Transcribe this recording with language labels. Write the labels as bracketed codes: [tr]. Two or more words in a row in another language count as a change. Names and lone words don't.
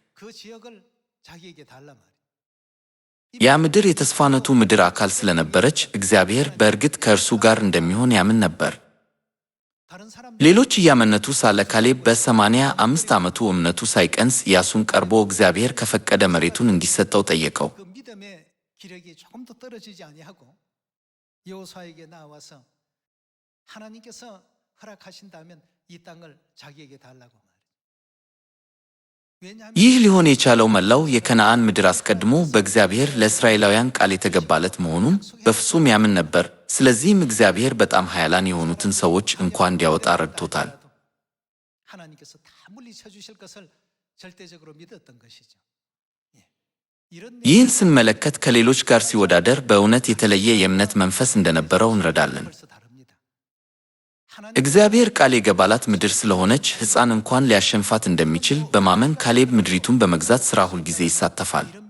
[am] ያ ምድር የተስፋነቱ ምድር አካል ስለነበረች እግዚአብሔር በእርግጥ ከእርሱ ጋር እንደሚሆን ያምን ነበር። ሌሎች እያመነቱ ሳለ ካሌብ በ85 ዓመቱ እምነቱ ሳይቀንስ ኢያሱን ቀርቦ እግዚአብሔር ከፈቀደ መሬቱን እንዲሰጠው ጠየቀው። [ko] 기력이 조금 더 떨어지지 아니하고 여호수아에게 나와서 하나님께서 허락하신다면 이 땅을 자기에게 달라고 말이에요. [am] ይህ ሊሆን የቻለው መላው የከነዓን ምድር አስቀድሞ በእግዚአብሔር ለእስራኤላውያን ቃል የተገባለት መሆኑን በፍጹም ያምን ነበር። ስለዚህም እግዚአብሔር በጣም ኃያላን የሆኑትን ሰዎች እንኳን እንዲያወጣ ረድቶታል። [ko] 하나님께서 다 물리쳐 주실 것을 절대적으로 믿었던 것이죠. [am] ይህን ስንመለከት ከሌሎች ጋር ሲወዳደር በእውነት የተለየ የእምነት መንፈስ እንደነበረው እንረዳለን። እግዚአብሔር ቃል የገባላት ምድር ስለሆነች ሕፃን እንኳን ሊያሸንፋት እንደሚችል በማመን ካሌብ ምድሪቱን በመግዛት ሥራ ሁልጊዜ ይሳተፋል።